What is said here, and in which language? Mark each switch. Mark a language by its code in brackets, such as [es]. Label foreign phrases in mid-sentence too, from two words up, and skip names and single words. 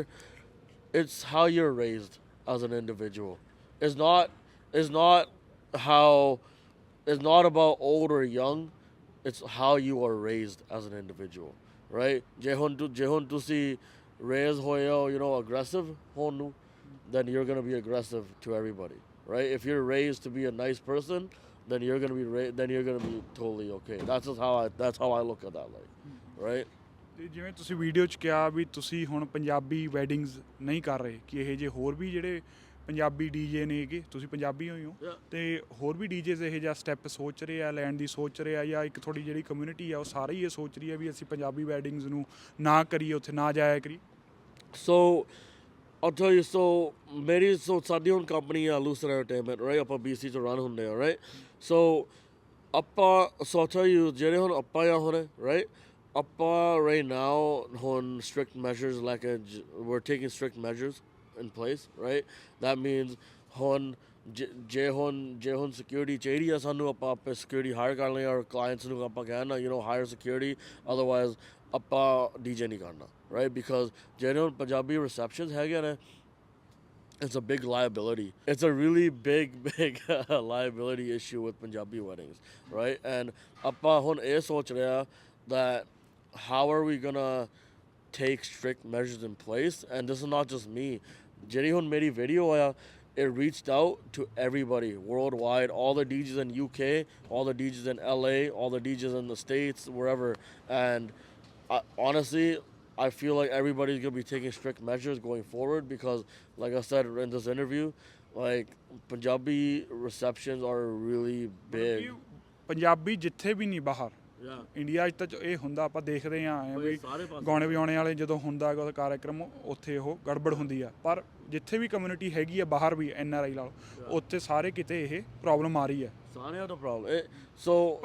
[en] It's how you're raised as an individual. It's not about old or young. It's how you are raised as an individual, right? [pa] ਜੇ ਹੁਣ ਤੁਸੀਂ raised ਹੋਏ ਹੋ, [en] you know, aggressive [pa] ਹੋਣ ਨੂੰ, [en] then you're going to be aggressive to everybody, right? If you're raised to be a nice person, then you're going to be totally okay. That's how I look at that, like, right? [pa] ਤੇ ਜਿਵੇਂ ਤੁਸੀਂ ਵੀਡੀਓ 'ਚ ਕਿਹਾ ਵੀ ਤੁਸੀਂ ਹੁਣ ਪੰਜਾਬੀ ਵੈਡਿੰਗਸ ਨਹੀਂ ਕਰ ਰਹੇ, ਕਿ ਇਹ ਜੇ ਹੋਰ ਵੀ ਜਿਹੜੇ ਪੰਜਾਬੀ ਡੀਜੇ ਨੇਗੇ, ਤੁਸੀਂ ਪੰਜਾਬੀ ਹੋਏ ਹੋ ਤੇ ਹੋਰ ਵੀ ਡੀਜੇਜ਼ ਇਹ ਜਿਹਾ ਸਟੈਪ ਸੋਚ ਰਹੇ ਆ, ਲੈਣ ਦੀ ਸੋਚ ਰਹੇ ਆ, ਜਾਂ ਇੱਕ ਤੁਹਾਡੀ ਜਿਹੜੀ ਕਮਿਊਨਿਟੀ ਆ ਉਹ ਸਾਰੇ ਹੀ ਇਹ ਸੋਚ ਰਹੀ ਹੈ ਵੀ ਅਸੀਂ ਪੰਜਾਬੀ ਵੈਡਿੰਗਸ ਨੂੰ ਨਾ ਕਰੀਏ, ਉੱਥੇ ਨਾ ਜਾਇਆ ਕਰੀਏ? [en] So I'll tell you, [pa] ਸਾਡੀ ਹੁਣ ਕੰਪਨੀ ਆ ਲੂਸਰ ਐਂਟਰਟੇਨਮੈਂਟ, ਰਾਈਟ? ਆਪਾਂ BC 'ਚ ਰਨ ਹੁੰਦੇ ਆ, [en] right? so I'll tell you, [pa] ਜਿਹੜੇ ਹੁਣ ਆਪਾਂ ਆ ਹੁਣ, ਰਾਈਟ? [en] ਆਪਾਂ right now on strict measures, we're taking strict measures in place, right? That means [pa] ਜੇ ਹੁਣ security ਚਾਹੀਦੀ ਆ ਸਾਨੂੰ, ਆਪਾਂ ਆਪੇ [en] security hire [pa] ਕਰ ਲਈ, ਔਰ clients ਨੂੰ ਆਪਾਂ ਕਹਿਣਾ, [en] you know, hire security, otherwise [pa] ਆਪਾਂ DJ ਨਹੀਂ ਕਰਨਾ, [en] right? [pa] Because ਜਿਹੜੇ ਹੁਣ ਪੰਜਾਬੀ receptions ਹੈਗੇ ਨੇ, [en] it's a big liability. It's a really big liability issue with Punjabi weddings, right? And [pa] ਆਪਾਂ ਹੁਣ ਇਹ ਸੋਚ ਰਿਹਾ [en] that how are we gonna take strict measures in place? And this is not just me. Jerry [pa] ਹੁਣ ਮੇਰੀ ਵੀਡੀਓ ਆਇਆ, [en] it reached out to everybody worldwide, all the DJs in UK, all the DJs in LA, all the DJs in the States, wherever. And honestly, I feel like everybody's gonna be taking strict measures going forward, because like I said in this interview, like Punjabi receptions are really big. [pa] ਪੰਜਾਬੀ ਜਿੱਥੇ ਵੀ ਨਹੀਂ ਬਾਹਰ ਇੰਡੀਆ 'ਚ ਤਾਂ ਇਹ ਹੁੰਦਾ, ਆਪਾਂ ਦੇਖਦੇ ਹਾਂ ਵੀ ਗਾਣੇ ਵਜਾਉਣੇ ਵਾਲੇ ਜਦੋਂ ਹੁੰਦਾ ਹੈਗਾ ਕਾਰਿਆਕਰਮ, ਉੱਥੇ ਉਹ ਗੜਬੜ ਹੁੰਦੀ ਆ, ਪਰ ਜਿੱਥੇ ਵੀ ਕਮਿਊਨਿਟੀ ਹੈਗੀ ਆ ਬਾਹਰ ਵੀ NRI ਲਾ ਲਓ, ਉੱਥੇ ਸਾਰੇ ਕਿਤੇ ਇਹ ਪ੍ਰੋਬਲਮ ਆ ਰਹੀ ਹੈ, ਸਾਰਿਆਂ ਦਾ ਪ੍ਰੋਬਲਮ।